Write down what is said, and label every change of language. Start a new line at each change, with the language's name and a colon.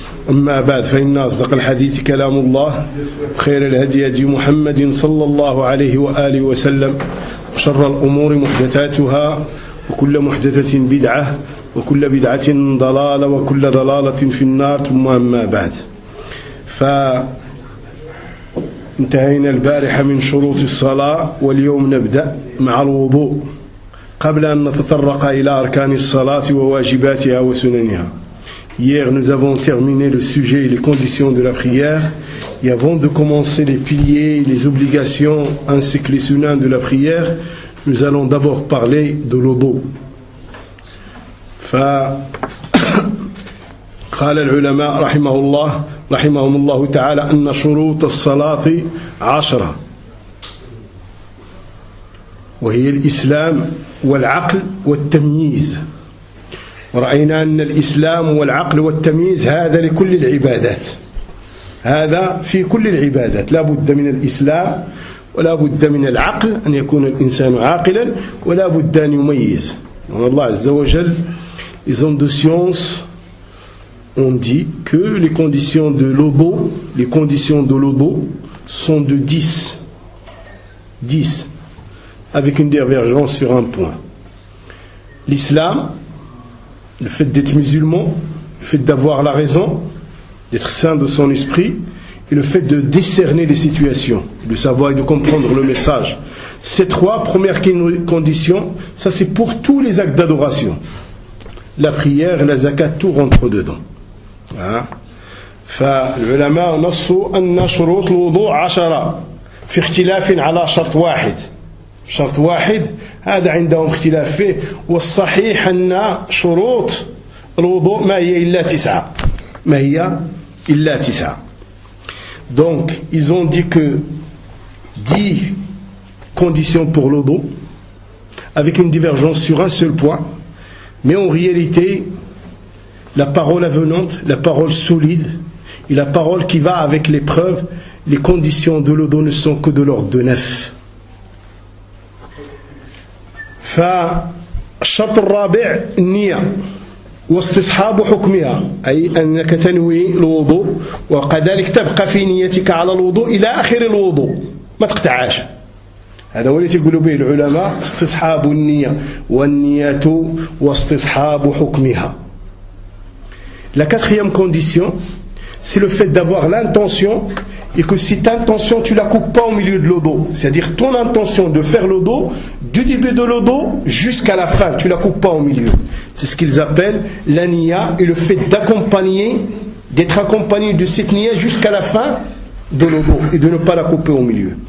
Arabic: أما بعد، فإن أصدق الحديث كلام الله، خير الهدي هدي محمد صلى الله عليه وآله وسلم، وشر الأمور محدثاتها، وكل محدثة بدعة، وكل بدعة ضلالة، وكل ضلالة في النار. ثم أما بعد، فانتهينا البارحة من شروط الصلاة، واليوم نبدأ مع الوضوء قبل أن نتطرق إلى أركان الصلاة وواجباتها وسننها.
French: Hier, nous avons terminé le sujet et les conditions de la prière. Et avant de commencer les piliers, les obligations ainsi que les sunnahs de la prière, nous allons d'abord parler de l'wudu.
Arabic: Fa قال العلماء رحمه الله رحمهم الله تعالى أن شروط الصلاة عشرة وهي الإسلام والعقل والتمييز. ورأينا أن الإسلام والعقل والتمييز هذا لكل العبادات، هذا في كل العبادات، لا بد من الإسلام ولا بد من العقل أن يكون الإنسان عاقلا ولا بد أن يميز. وأن الله عز وجل
French: les hommes de science ont dit que les conditions de l'wudu, les conditions de l'wudu sont de 10 avec une divergence sur un point. L'Islam, le fait d'être musulman, le fait d'avoir la raison, d'être saint de son esprit, et le fait de discerner les situations, de savoir et de comprendre le message. Ces trois premières conditions, ça c'est pour tous les actes d'adoration. La prière, la zakat, tout rentre dedans.
Arabic: فَالْعُلَمَا نَصُّوا أَنَّ شُرُوطُ الْوُضُوْ عَشَرًا فِي اخْتِلَافٍ عَلَى شَرْطْ وَاحِدٍ. شرط واحد، هذا عندهم اختلاف فيه، والصحيح أن شروط الوضوء ما هي إلا تسعة، ما هي إلا تسعة.
French: Donc ils ont dit que 10 conditions pour l'wudu avec une divergence sur un seul point, mais en réalité la parole avenante, la parole solide et la parole qui va avec les preuves, les conditions de l'wudu ne sont que de l'ordre de 9.
Arabic: فالشرط الرابع النية واستصحاب حكمها، أي أنك تنوي الوضوء وكذلك تبقى في نيتك على الوضوء إلى آخر الوضوء، ما تقطعش. هذا هو الذي يقول به العلماء استصحاب النية، والنية واستصحاب حكمها.
French: La quatrième condition, c'est le fait d'avoir l'intention et que cette intention tu la coupes pas au milieu de l'wudu, c'est-à-dire ton intention de faire l'wudu du début de l'wudu jusqu'à la fin, tu la coupes pas au milieu. C'est ce qu'ils appellent la niya, et le fait d'accompagner, d'être accompagné de cette niya jusqu'à la fin de l'wudu et de ne pas la couper au milieu.